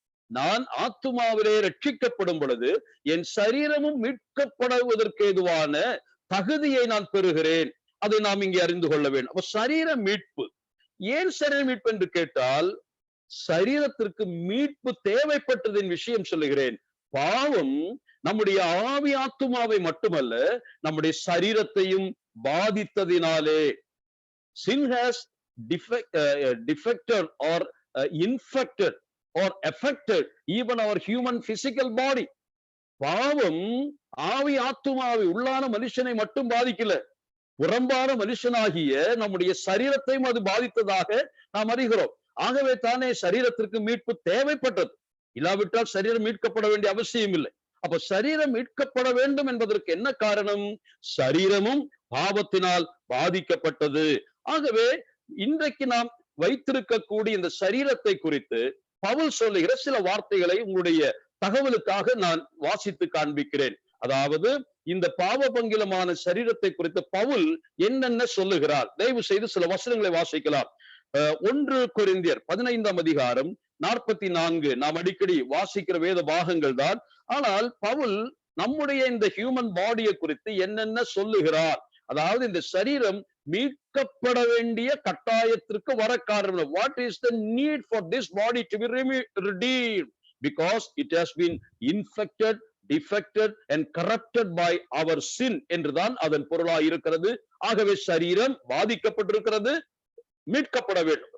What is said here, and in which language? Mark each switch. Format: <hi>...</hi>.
<ta>நான் ஆத்துமாவிலே ரட்சிக்கப்படும் பொழுது என் சரீரமும் மீட்கப்படுவதற்கு ஏதுவான தகுதியை நான் பெறுகிறேன். அதை நாம் இங்கே அறிந்து கொள்ள வேண்டும். அப்ப சரீர மீட்பு, ஏன் சரீர மீட்பு என்று கேட்டால், சரீரத்திற்கு மீட்பு தேவைப்பட்டதின் விஷயம் சொல்லுகிறேன். பாவம் நம்முடைய ஆவி ஆத்துமாவை மட்டுமல்ல, நம்முடைய சரீரத்தையும் பாதித்ததினாலே,</ta> <en>sin has defected or infected or affected even our human physical body.</en> <ta>பாவம் ஆவி ஆத்துமாவை, உள்ளான மனுஷனை மட்டும் பாதிக்கல, புறம்பான மனுஷனாகிய நம்முடைய சரீரத்தையும் அது பாதித்ததாக நாம் அறிகிறோம். ஆகவே தானே சரீரத்திற்கு மீட்பு தேவைப்பட்டது. இல்லாவிட்டால் சரீரம் மீட்கப்பட வேண்டிய அவசியம் இல்லை. அப்ப சரீரம் மீட்கப்பட வேண்டும் என்பதற்கு என்ன காரணம்? சரீரமும் பாவத்தினால் பாதிக்கப்பட்டது. ஆகவே இன்றைக்கு நாம் வைத்திருக்கக்கூடிய இந்த சரீரத்தை குறித்து பவுல் சொல்லுகிற சில வார்த்தைகளை உங்களுடைய தகவலுக்காக நான் வாசித்து காண்பிக்கிறேன். அதாவது இந்த பாவபங்கிலமான சரீரத்தை குறித்து பவுல் என்னென்ன சொல்லுகிறார், தயவு செய்து சில வசனங்களை வாசிக்கலாம். 1 கொரிந்தியர் 15ஆம் அதிகாரம் 44 நாம் அடிக்கடி வாசிக்கிற வேத பாகங்கள் தான். ஆனால் பவுல் நம்முடைய இந்த ஹியூமன் பாடியை குறித்து என்னென்ன சொல்லுகிறார், அதாவது இந்த சரீரம் மீட்கப்பட வேண்டிய கட்டாயத்திற்கு வர காரணம்.</ta> <en>What is the need for this body to be redeemed? Because it has been infected, defected and corrupted by our sin</en> <ta>என்றுதான் அதன் பொருளாய் இருக்கிறது. ஆகவே சரீரம் பாதிக்கப்பட்டிருக்கிறது, மீட்கப்பட வேண்டும்.</ta>